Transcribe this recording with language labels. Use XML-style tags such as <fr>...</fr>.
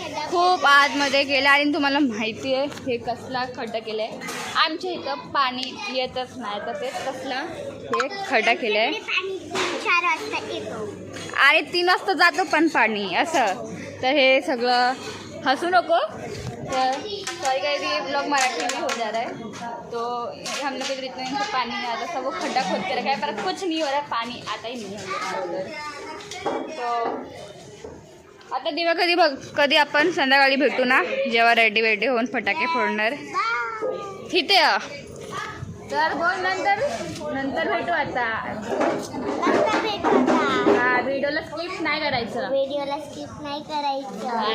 <mr>खूप आतमध्ये गेलं आणि तुम्हाला माहिती आहे हे कसला खड्डा केलं आहे। आमच्या इथं पाणी येतच नाही, तर तेच कसलं हे खड्डा केलं आहे। 4 वाजता येतो आणि 3 वाजता जातो पण पाणी असं। तर हे सगळं हंसू नको।</mr> <hi>तो सॉरी गाइस, ये ब्लॉग मराठी में हो जा रहा है। तो हम लोग इधर इतना इनको पानी नहीं आता, सब वो खड्डा खोद के रखा है, पर कुछ नहीं हो रहा है, पानी आता ही नहीं है उधर। तो</hi> <mr>आता दिवा कधी आपण संध्याकाळी भेटू ना, जेव्हा रेडी होऊन फटाके फोडणार तिथे. तर बोल नंतर भेटू आता. व्हिडिओला स्किप नाही करायचं.</mr>